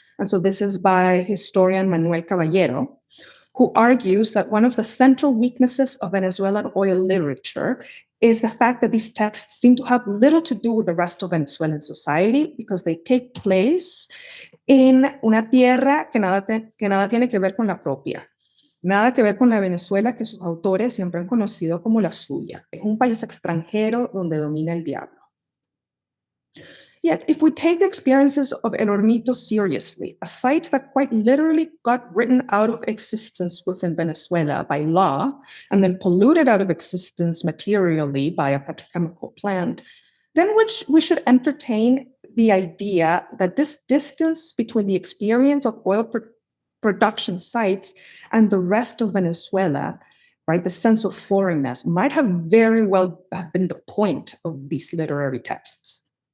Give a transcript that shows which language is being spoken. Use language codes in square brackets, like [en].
[en] And so this is by historian Manuel Caballero, who argues that one of the central weaknesses of Venezuelan oil literature is the fact that these texts seem to have little to do with the rest of Venezuelan society because they take place in [es] una tierra que nada tiene que ver con la propia. Nada que ver con la Venezuela que sus autores siempre han conocido como la suya. Es un país extranjero donde domina el diablo. [en] Yet, if we take the experiences of El Hornito seriously, a site that quite literally got written out of existence within Venezuela by law and then polluted out of existence materially by a petrochemical plant, then we should entertain the idea that this distance between the experience of oil production sites and the rest of Venezuela, right, the sense of foreignness, might have very well been the point of these literary texts.